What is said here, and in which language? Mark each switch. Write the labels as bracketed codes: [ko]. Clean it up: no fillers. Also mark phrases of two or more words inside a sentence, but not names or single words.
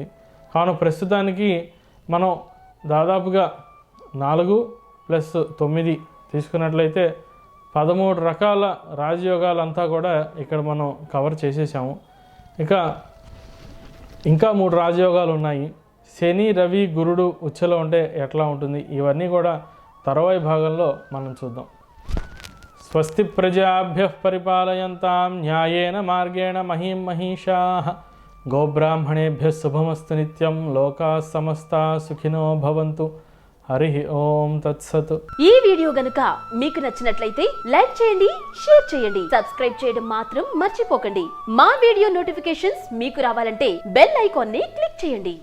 [te] కావున ప్రస్తుతానికి మనం దాదాపుగా 4 + 9 తీసుకున్నట్లయితే 13 రకాల రాజయోగాలంతా కూడా ఇక్కడ మనం కవర్ చేసేసాము. ఇంకా 3 రాజయోగాలు ఉన్నాయి. శని, రవి, గురుడు ఉచ్చలో ఉంటే ఎట్లా ఉంటుంది ఇవన్నీ కూడా తర్వాయి భాగంలో మనం చూద్దాం. [sa] స్వస్తి ప్రజాభ్యః పరిపాలయంతాం న్యాయేన మార్గేణ మహీం మహిషాః గోబ్రాహ్మణేభ్యः శుభమస్తు నిత్యం లోకాः సమస్తాः సుఖినో భవంతు. హరి ఓం తత్సత్. [te] ఈ వీడియో గనుక మీకు నచ్చినట్లయితే లైక్ చేయండి, షేర్ చేయండి, సబ్స్క్రైబ్ చేయడం మాత్రం మర్చిపోకండి. మా వీడియో నోటిఫికేషన్స్ మీకు రావాలంటే బెల్ ఐకాన్ ని క్లిక్ చేయండి.